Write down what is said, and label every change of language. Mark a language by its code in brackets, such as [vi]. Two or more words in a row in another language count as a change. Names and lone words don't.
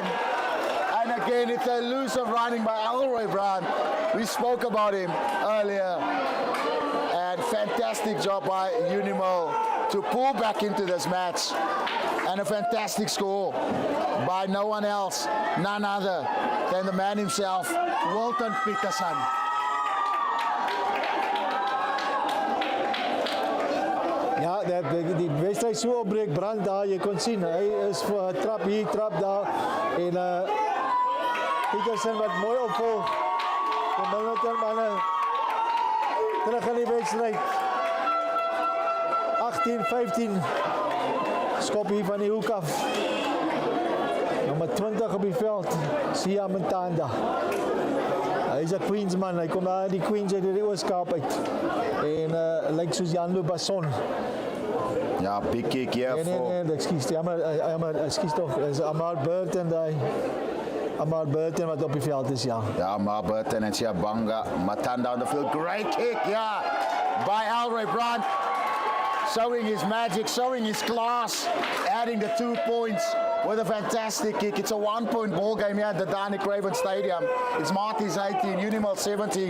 [en] And again, it's elusive running by Elroy Brandt. We spoke about him earlier. And fantastic job by Unimel to pull back into this match, and a fantastic score by no one else, none other than the man himself, Walton Peterson. [af] Ja, die wedstrijd so opbreek, Brandt daar, jy kon sien, hy is vir trap hier, trap daar, en Peterson wat mooi opvol, die Milnerton manne, terug in die wedstrijd, 18-15, skop hier van die hoek af, nummer 20 op die veld, Sia Mantanda. Hy is 'n Queensman, hy kom daar die Queens uit die Ooskaap uit, en lyk soos Jan-Lou Basson. Ja, [en] big kick here for... [af] Nee, excuse toch, is Amar Burton daar. Amar Burton wat op die veld is, ja. Ja, Amar Burton en Siabanga Matanda [en] on the field. Great kick, yeah, by Elroy Brandt. Showing his magic, showing his class, adding the 2 points with a fantastic kick. It's a 1-point ball game here at the Danie Craven Stadium. It's Marties 18, Unimel 17.